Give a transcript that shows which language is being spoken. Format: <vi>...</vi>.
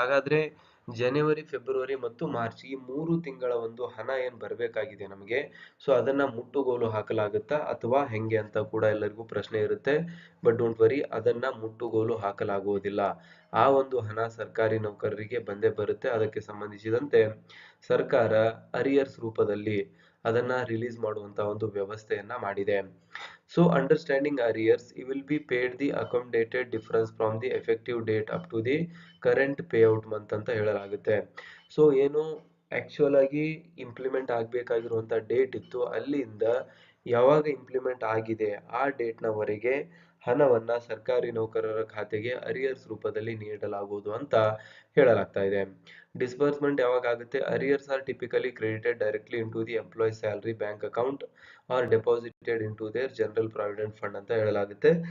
<kn>ಹಾಗಾದ್ರೆ ಜನವರಿ, ಫೆಬ್ರವರಿ ಮತ್ತು ಮಾರ್ಚ್ ಈ 3 ತಿಂಗಳ ಒಂದು ಹಣ ಏನ್ ಬರಬೇಕಾಗಿದೆ ನಮಗೆ, ಸೊ ಅದನ್ನ ಮುಟ್ಟುಗೋಲು ಹಾಕಲಾಗುತ್ತಾ ಅಥವಾ ಹೆಂಗೆ ಅಂತ ಕೂಡ ಎಲ್ಲರಿಗೂ ಪ್ರಶ್ನೆ ಇರುತ್ತೆ.</kn> <en>but don't worry,</en> <kn>ಅದನ್ನ ಮುಟ್ಟುಗೋಲು ಹಾಕಲಾಗುವುದಿಲ್ಲ. ಆ ಒಂದು ಹಣ ಸರ್ಕಾರಿ ನೌಕರರಿಗೆ ಬಂದೇ ಬರುತ್ತೆ. ಅದಕ್ಕೆ ಸಂಬಂಧಿಸಿದಂತೆ ಸರ್ಕಾರ ಅರಿಯರ್ಸ್ ರೂಪದಲ್ಲಿ ಅದನ್ನ ರಿಲೀಸ್ ಮಾಡುವಂತ ಒಂದು ವ್ಯವಸ್ಥೆಯನ್ನ ಮಾಡಿದೆ.</kn> <en>so understanding arrears, you will be paid the accommodated difference from the effective date up to the current payout month</en> <kn>ಅಂತ ಹೇಳಲಾಗುತ್ತೆ. ಸೊ ಏನು ಆಕ್ಚುಯಲ್ ಆಗಿ ಇಂಪ್ಲಿಮೆಂಟ್ ಆಗ್ಬೇಕಾಗಿರುವಂತ ಡೇಟ್ ಇತ್ತು, ಅಲ್ಲಿಂದ ಯಾವಾಗ ಇಂಪ್ಲಿಮೆಂಟ್ ಆಗಿದೆ ಆ ಡೇಟ್ ನವರೆಗೆ ಹಣವನ್ನ ಸರ್ಕಾರಿ ನೌಕರರ ಖಾತೆಗೆ ಅರಿಯರ್ಸ್ ರೂಪದಲ್ಲಿ ನೀಡಲಾಗುವುದು ಅಂತ ಹೇಳಲಾಗ್ತಾ ಇದೆ. ಡಿಸ್ಬರ್ಸ್ಮೆಂಟ್ ಯಾವಾಗ ಆಗುತ್ತೆ,</kn> <en>arrears are typically credited directly into the employee salary bank account or deposited into their general provident fund</en> <kn>ಅಂತ ಹೇಳಲಾಗುತ್ತೆ.</kn>